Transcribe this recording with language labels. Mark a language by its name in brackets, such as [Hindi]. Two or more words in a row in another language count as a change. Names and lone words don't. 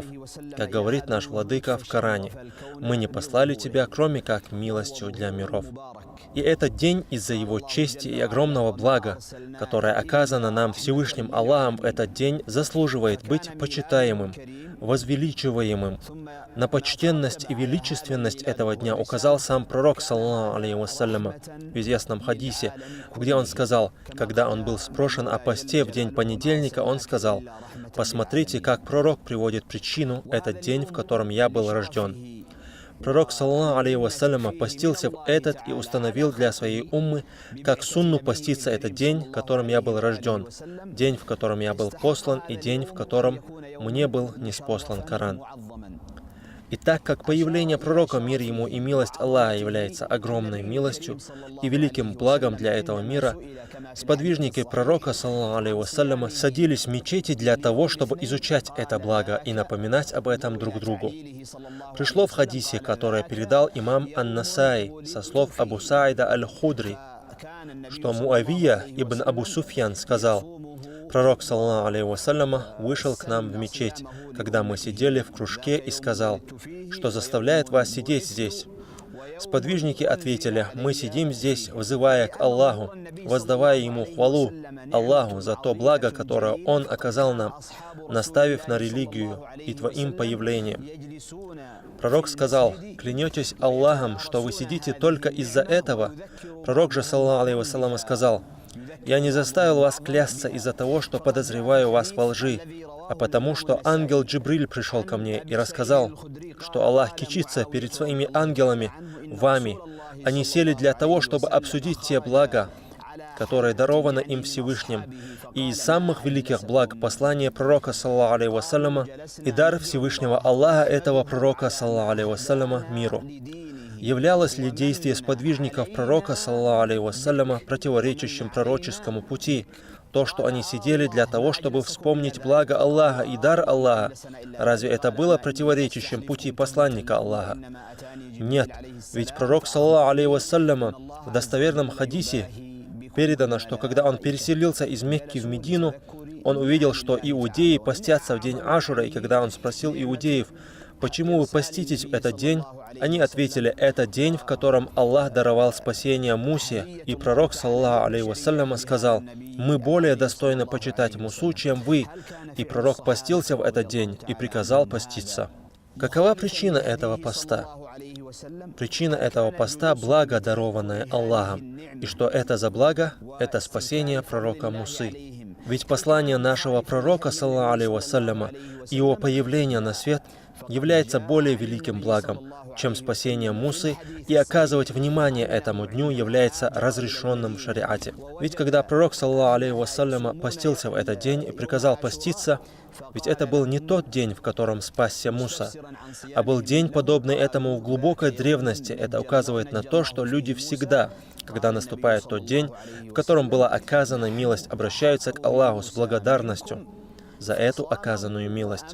[Russian] Как говорит наш Владыка в Коране: «Мы не послали тебя, кроме как милостью для миров». И этот день из-за его чести и огромного блага, которое оказано нам Всевышним Аллахом в этот день, заслуживает быть почитаемым, возвеличиваемым. На почтенность и величественность этого дня указал сам пророк, [Arabic] صلى الله عليه وسلم, [Russian] в известном хадисе, где он сказал, когда он был спрошен о посте в день понедельника, он сказал: «Посмотрите, как пророк приводит причину, этот день, в котором я был рожден». Пророк, [Arabic] صلى الله عليه وسلم, [Russian] постился в этот и установил для своей уммы, как сунну поститься этот день, в котором я был рожден, день, в котором я был послан, и день, в котором мне был ниспослан Коран. И так как появление пророка, мир ему и милость Аллаха, является огромной милостью и великим благом для этого мира, сподвижники пророка, [Arabic] صلى الله عليه وسلم, [Russian] садились в мечети для того, чтобы изучать это благо и напоминать об этом друг другу. Пришло в хадисе, которое передал имам Ан-Насаи со слов Абу Саида Аль-Худри, что Муавия ибн Абу Суфьян сказал: «Пророк, [Arabic] صلى الله عليه وسلم, [Russian] вышел к нам в мечеть, когда мы сидели в кружке, и сказал: что заставляет вас сидеть здесь?» Сподвижники ответили: «Мы сидим здесь, взывая к Аллаху, воздавая Ему хвалу, Аллаху, за то благо, которое Он оказал нам, наставив на религию и Твоим появлением». Пророк сказал: «Клянетесь Аллахом, что вы сидите только из-за этого?» Пророк же, [Arabic] صلى الله عليه وسلم, [Russian] сказал: «Я не заставил вас клясться из-за того, что подозреваю вас во лжи, а потому что ангел Джибриль пришел ко мне и рассказал, что Аллах кичится перед своими ангелами, вами. Они сели для того, чтобы обсудить те блага, которые дарованы им Всевышним, и из самых великих благ послание пророка, [Arabic] صلى الله عليه وسلم, [Russian] и дар Всевышнего Аллаха этого пророка, [Arabic] صلى الله عليه وسلم, [Russian] миру». Являлось ли действие сподвижников пророка, [Arabic] صلى الله عليه وسلم, [Russian] противоречащим пророческому пути, то, что они сидели для того, чтобы вспомнить благо Аллаха и дар Аллаха, разве это было противоречащим пути посланника Аллаха? Нет, ведь пророк, [Arabic] صلى الله عليه وسلم, [Russian] в достоверном хадисе передано, что когда он переселился из Мекки в Медину, он увидел, что иудеи постятся в день Ашура, и когда он спросил иудеев, «Почему вы поститесь в этот день?» Они ответили, «Это день, в котором Аллах даровал спасение Мусе». И пророк, [Arabic] صلى الله عليه وسلم, [Russian] сказал, «Мы более достойны почитать Мусу, чем вы». И пророк постился в этот день и приказал поститься. Какова причина этого поста? Причина этого поста – благо, дарованное Аллахом. И что это за благо? Это спасение пророка Мусы. Ведь послание нашего пророка, [Arabic] صلى الله عليه وسلم, [Russian] и его появление на свет является более великим благом, чем спасение Мусы, и оказывать внимание этому дню является разрешенным в шариате. Ведь когда пророк, [Arabic] صلى الله عليه وسلم, [Russian] постился в этот день и приказал поститься, ведь это был не тот день, в котором спасся Муса, а был день, подобный этому в глубокой древности. Это указывает на то, что люди всегда, когда наступает тот день, в котором была оказана милость, обращаются к Аллаху с благодарностью за эту оказанную милость.